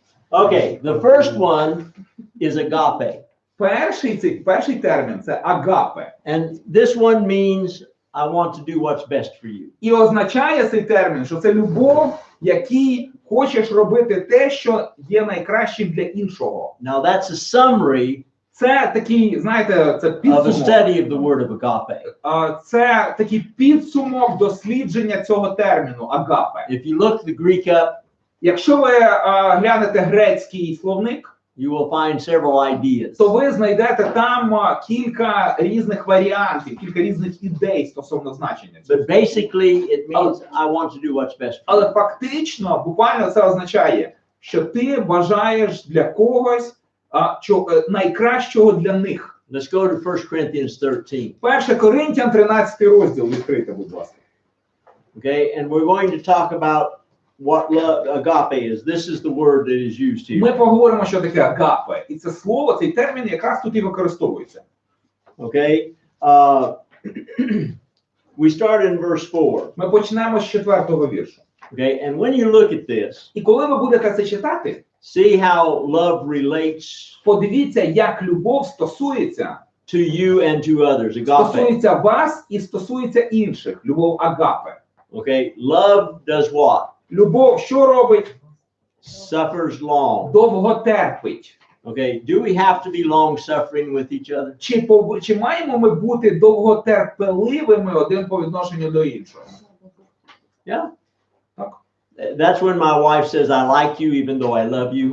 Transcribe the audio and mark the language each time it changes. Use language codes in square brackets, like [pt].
[en] Okay, the first one is agape. [uk] Перший термін – це агапе. [en] And this one means I want to do what's best for you. [uk] І означає цей термін, що це любов, якій хочеш робити те, що є найкращим для іншого. [en] Now that's a summary [uk] Це такий, знаєте, це [en] of a [uk] підсумок. [en] study of the word of agape. [uk] Це такий підсумок дослідження цього терміну агапе. [en] If you look the Greek up, [uk] Якщо ви глянете грецький словник, [en] you will find several ideas. [uk] то ви знайдете там кілька різних варіантів, кілька різних ідей стосовно значення цього. [en] But basically, it means I want to do what's best for you. [uk] Але фактично, буквально це означає, що ти бажаєш для когось найкращого для них. [en] Let's go to 1 Corinthians 13. [uk] 1 Коринтян 13 розділ відкрийте, будь ласка. [en] Okay, and we're going to talk about what love agape is. This is the word that is used here. [uk] Ми поговоримо, що таке агапе. І це слово, цей термін якраз тут і використовується. [en] Okay, we start in verse 4. [uk] Ми почнемо з 4-го віршу. [en] Okay, and when you look at this, [uk] І коли ви будете це читати, [en] see how love relates [uk] подивіться, як любов стосується [en] to you and to others. Agape. [uk] стосується вас і стосується інших. Любов агапе. [en] Okay, love does what? [uk] Любов що робить? [en] Suffers long. [uk] Довго терпить. [en] Okay, do we have to be long suffering with each other? [uk] Чи маємо ми бути довготерпеливими один по відношенню до іншого? [en] Yeah. [uk] Так. [en] That's when my wife says, I like you even though I love you.